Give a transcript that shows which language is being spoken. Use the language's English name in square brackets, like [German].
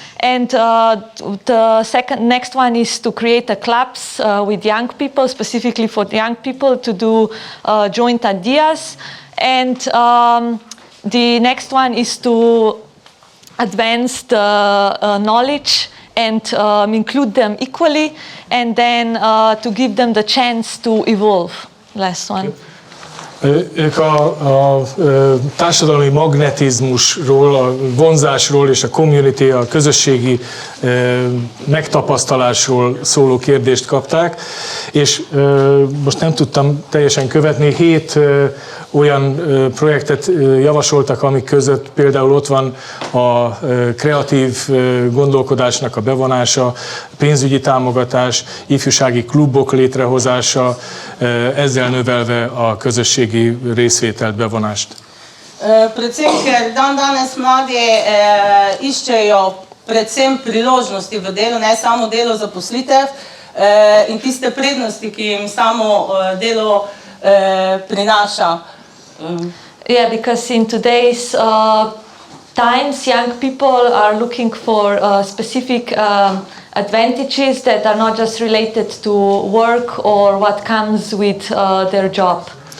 [English] And the next one is to create a clubs with young people, specifically for young people to do joint ideas. And the next one is to advance the knowledge and include them equally, and then to give them the chance to evolve. Last one. [Hungarian] Ők a társadalmi magnetizmusról, a vonzásról és a community, a közösségi megtapasztalásról szóló kérdést kapták, és most nem tudtam teljesen követni, 7 olyan projektet javasoltak, amik között például ott van a kreatív gondolkodásnak a bevonása, pénzügyi támogatás, ifjúsági klubok létrehozása, ezzel növelve a közösségi részvételt, bevonást. [Slovenian] Predvsem, ker danes mladi iščejo predvsem priložnosti v delu, ne samo delo zaposlitev in tiste prednosti, ki jim samo delo prinaša. [English] Yeah, because in today's times, young people are looking for specific advantages that are not just related to work or what comes with their job.